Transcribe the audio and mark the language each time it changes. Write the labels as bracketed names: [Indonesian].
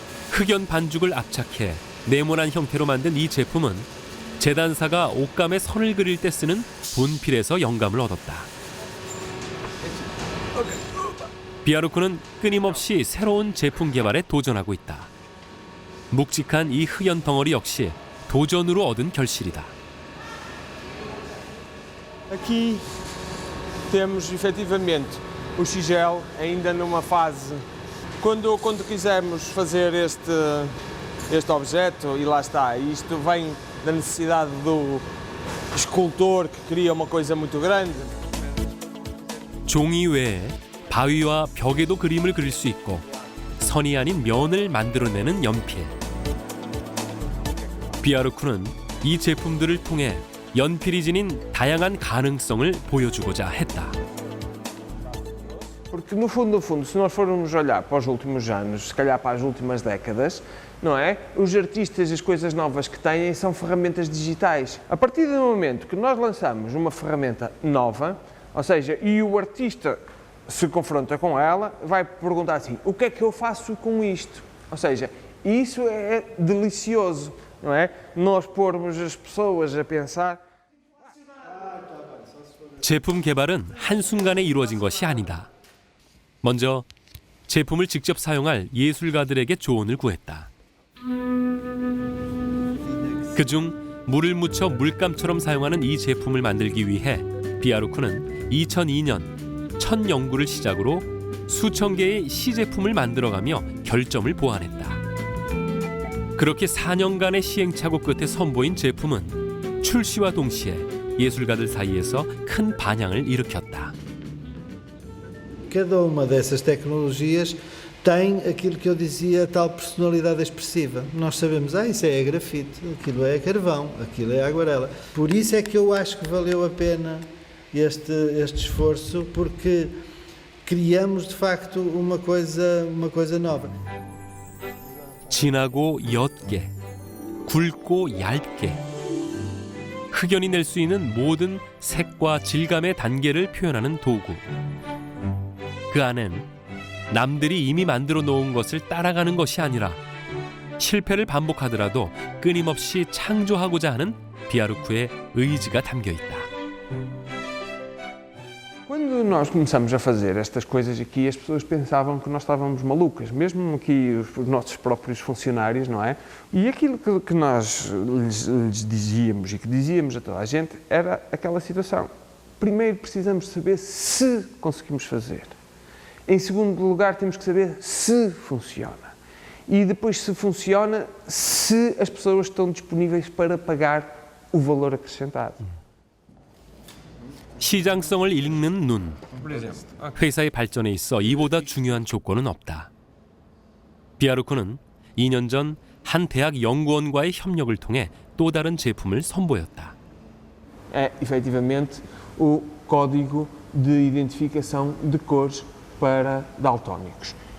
[Korean] 흑연 반죽을 압착해 네모난 형태로 만든 이 제품은 재단사가 옷감에 선을 그릴 때 쓰는 분필에서 영감을 얻었다. 비아루크는 끊임없이 새로운 제품 개발에 도전하고 있다. 묵직한 이 흑연 덩어리 역시 도전으로 얻은 결실이다. [Portuguese] Aqui temos efetivamente o Xigel ainda numa fase. Quando quisermos fazer este objeto, e lá está, isto vem da necessidade do escultor que cria uma coisa muito grande. [Korean] 종이 외에 바위와 벽에도 그림을 그릴 수 있고 선이 아닌 면을 만들어내는 연필. 비아루크는 이 제품들을 통해 연필이 지닌 다양한 가능성을 보여주고자 했다. [Portuguese] Porque no fundo, se nós formos olhar para os últimos anos, se calhar para as últimas décadas, não é? Os artistas, as coisas novas que têm são ferramentas digitais. A partir do momento que nós lançamos uma ferramenta nova, ou seja, e o artista se confronta com ela, vai perguntar assim, o que é que eu faço com isto? Ou seja, isso é delicioso, não é? Nós pormos as pessoas a pensar. [Korean] 제품 개발은 한순간에 이루어진 것이 아니다. 먼저 제품을 직접 사용할 예술가들에게 조언을 구했다. 그중 물을 묻혀 물감처럼 사용하는 이 제품을 만들기 위해 비아루크는 2002년 첫 연구를 시작으로 수천 개의 시제품을 만들어가며 결점을 보완했다. 그렇게 4년간의 시행착오 끝에 선보인 제품은 출시와 동시에 예술가들 사이에서 큰 반향을 일으켰다. [Portuguese] Cada uma dessas tecnologias tem aquilo que eu dizia, a tal personalidade expressiva. Nós sabemos, isso é grafite, aquilo é carvão, aquilo é aguarela. Por isso é que eu acho que valeu a pena este esforço, porque criamos de facto uma coisa nova. [Korean] 진하고 옅게, 굵고 얇게 흑연이 낼 수 있는 모든 색과 질감의 단계를 표현하는 도구. 그 안엔 남들이 이미 만들어 놓은 것을 따라가는 것이 아니라 실패를 반복하더라도 끊임없이 창조하고자 하는 비아루크의 의지가 담겨 있다. [Portuguese] Quando nós começamos a fazer estas coisas aqui, as pessoas pensavam que nós estávamos malucas, mesmo aqui os nossos próprios funcionários, não é? E aquilo que nós lhes dizíamos e que dizíamos a toda a gente era aquela situação. Primeiro precisamos saber se conseguimos fazer. Em segundo lugar, temos que saber se funciona. E depois, se funciona, se as pessoas estão disponíveis para pagar o valor acrescentado. [Korean] 시장성을 읽는 눈. 회사의 발전에 있어 이보다 중요한 조건은 없다. 비아루크는 2년 전 한 대학 연구원과의 협력을 통해 또 다른 제품을 선보였다. [Portuguese] É, efetivamente, o código de identificação de cores para daltónicos.